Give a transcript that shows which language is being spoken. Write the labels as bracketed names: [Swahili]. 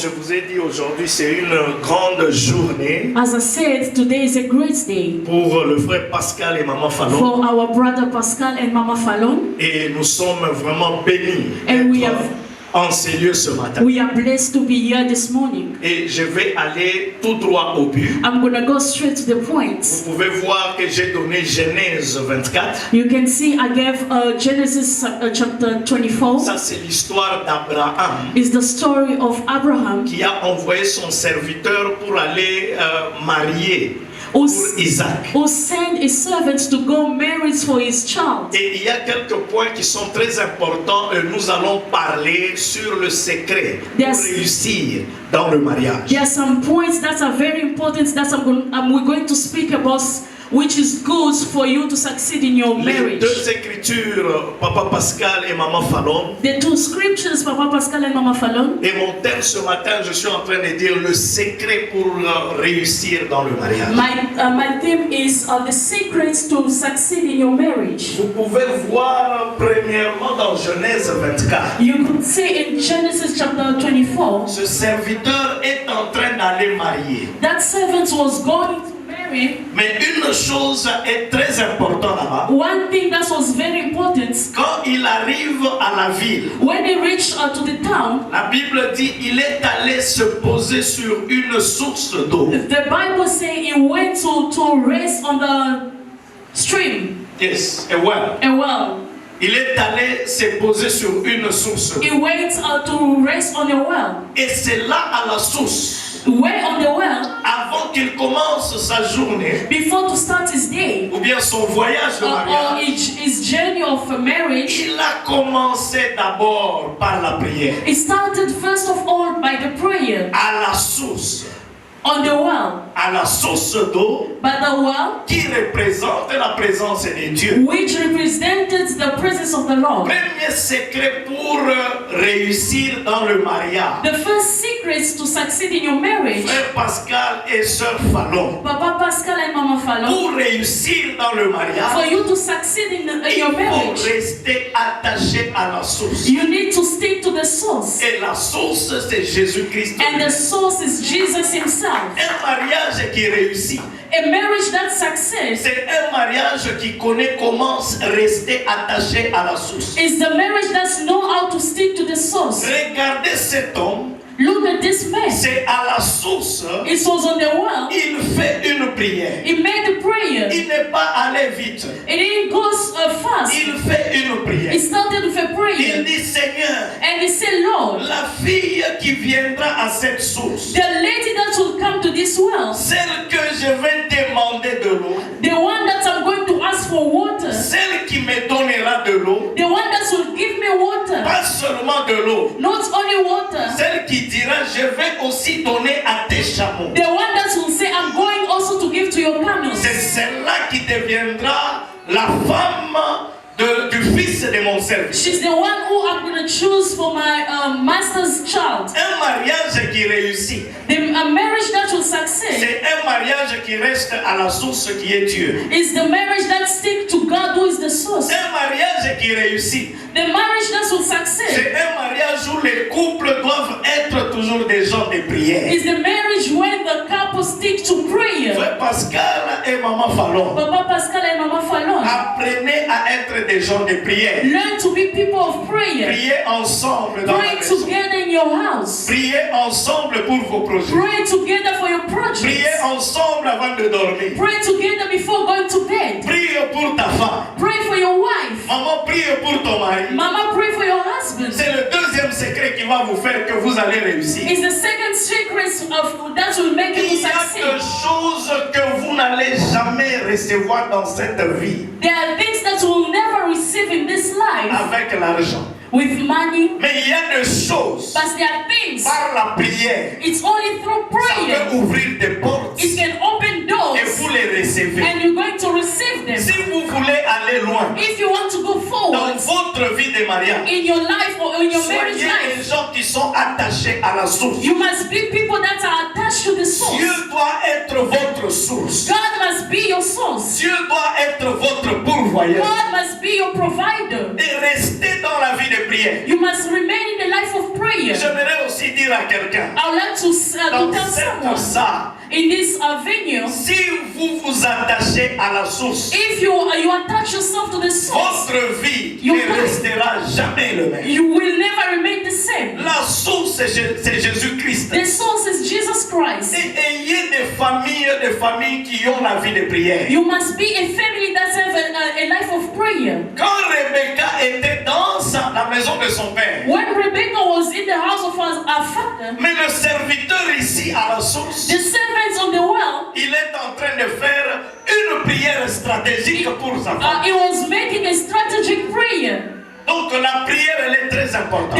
[French] je vous ai dit aujourd'hui, c'est une grande journée [English] As I said, today is a great day [French] pour le frère Pascal et maman Fallon. [English] for our brother Pascal and Mama Fallon. [French] Et nous sommes vraiment bénis [English] And we [French] d'être [English] have- [French] en ces lieux ce matin. [English] We are blessed to be here this morning. [French] Et je vais aller tout droit au but. [English] I'm going to go straight to the point. [French] Vous pouvez voir que j'ai donné Genèse 24. [English] You can see I gave Genesis chapter 24. [French] Ça, c'est l'histoire d'Abraham [English] Is the story of Abraham [French] qui a envoyé son serviteur pour aller marier pour Isaac. [English] who sent his servants to go marry for his child. [French] Et il y a quelques points qui sont très importants et nous allons parler sur le secret pour [English] Yes. [French] réussir dans le mariage. [English] There are some points that are very important that we're going to speak about, which is good for you to succeed in your [French] Les [English] marriage. [French] deux écritures, Papa Pascal et Maman Fallon, [English] The two scriptures, Papa Pascal and Mama Fallon. [French] et mon thème ce matin, je suis en train de dire le secret pour réussir dans le mariage. [English] My theme is the secrets to succeed in your marriage. [French] Vous pouvez voir premièrement dans Genèse 24. [English] You could see in Genesis chapter 24, [French] Ce serviteur est en train d'aller marier. [English] that servant was going to marry. [French] Mais une chose est très importante là-bas. [English] One thing that was very important, [French] Quand il arrive à la ville, [English] when he reached to the town, [French] la Bible dit il est allé se poser sur une source d'eau. [English] the Bible says he went to rest on the stream, Yes, a well. a well. [French] Il est allé se poser sur une source. [English] He went to rest on a well. [French] Et c'est là à la source, [English] Went on the well [French] avant qu'il commence sa journée, [English] before to start his day [French] ou bien son voyage de [English] or [French] mariage, [English] his journey of marriage. [French] il a commencé d'abord par la prière. [English] It started first of all by the prayer [French] À la source. [English] on the well. [French] À la source d'eau [English] But the well, [French] qui représente la présence de Dieu. [English] which represented the presence of the Lord. [French] Premier secret pour réussir dans le mariage. [English] The first secrets to succeed in your marriage, [French] Frère Pascal et Sœur Fallon, [English] Papa Pascal and Mama Fallon, [French] pour réussir dans le [English] for [French] mariage, [English] you to succeed in [French] il [English] your [French] faut [English] marriage, [French] rester attaché à la source. [English] you need to stick to the source. [French] Et la source, c'est Jésus-Christ. [English] And the source is Jesus himself. [French] Un mariage qui réussit, [English] A marriage that succeeds [French] c'est un mariage qui connaît comment rester attaché à la source. [English] is the marriage that know how to stick to the source. [French] Regardez cet homme, [English] Look at this man. [French] c'est à la source, [English] It was on the well. [French] il fait une prière. [English] He made a prayer. [French] Il n'est pas allé vite, [English] It didn't go fast. [French] il fait une prière. [English] He started with a [French] Il [English] prayer. [French] dit, Seigneur, [English] And he said, Lord, [French] la fille qui viendra à cette source, [English] the lady that will come to this well, [French] celle que je vais demander de l'eau, [English] the one that I'm going to ask for water, [French] celle qui me donnera de l'eau, [English] the one that will give me water, [French] pas seulement de l'eau, [English] not only water, [French] celle qui dira, je vais aussi donner à tes chameaux. [English] the one that will say, I'm going also to give to your camels. [French] C'est celle-là qui deviendra la femme du fils de mon service. [English] She's the one who I'm going to choose for my master's child. [French] Un mariage qui réussit, [English] A marriage that will succeed [French] c'est un mariage qui reste à la source qui est Dieu. [English] is the marriage that sticks to God who is the source. [French] Un mariage qui réussit, [English] The marriage that will succeed [French] c'est un mariage où les couples doivent être toujours des gens de prière. [English] is the marriage where the couple stick to prayer. [French] Frère Pascal et Maman Fallon, [English] Papa Pascal and Mama Fallon, [French] apprenez à être des gens de prière. [English] learn to be people of prayer. [French] Priez ensemble dans la [English] Pray [French] maison. [English] together in your house. [French] Priez ensemble pour vos projets. [English] Pray together for your projects. [French] Priez ensemble avant de dormir. [English] Pray together before going to bed. [French] Prie pour ta femme. [English] Pray for your wife. [French] Maman, prie pour ton mari. [English] Mama, pray for your husband. [French] C'est le deuxième secret qui va vous faire que vous allez réussir. [English] It's the second secret of that will make you [French] Il y a [English] succeed. [French] des choses que vous n'allez jamais recevoir dans cette vie [English] There are things that you will never receive in this life [French] avec l'argent. [English] with money, [French] Mais il y a des choses [English] but there are things. [French] par la prière. [English] It's only through [French] Ça [English] prayer [French] peut ouvrir des portes [English] it can open doors [French] et vous les recevez. [English] and you're going to receive them. [French] Si vous voulez aller loin [English] If you want to go [French] dans [English] forward [French] votre vie de mariage, [English] in your life or in your marriage [French] soyez [English] life, [French] des gens qui sont attachés à la source. [English] you must be people that are attached to the source. [French] Dieu doit être votre source. [English] God must be your source. [French] Dieu doit être votre pourvoyeur. [English] God must be your provider. [French] Et restez dans la vie de prière. [English] You must remain in the life of prayer. [French] J'aimerais aussi dire à quelqu'un, [English] I would like to [French] dans [English] tell [French] cette [English] someone [French] salle, [English] in this venue, [French] si vous vous attachez à la source, [English] if you attach yourself to the source, [French] votre vie [English] Your [French] ne [English] life. [French] restera jamais le même. [English] you will never remain the same. [French] La source, c'est Jésus-Christ. [English] The source is Jesus Christ. [French] Et ayez des familles qui ont la vie de prière. [English] You must be a family that have a life of prayer. [French] Quand Rebecca était dans la maison de son père, [English] When Rebecca was in the house of our father, [French] mais le serviteur ici à la source, [English] the servants on the well, [French] il est en train de faire une prière stratégique pour sa femme. [English] he was making a strategic prayer. [French] Donc la prière, elle est très importante.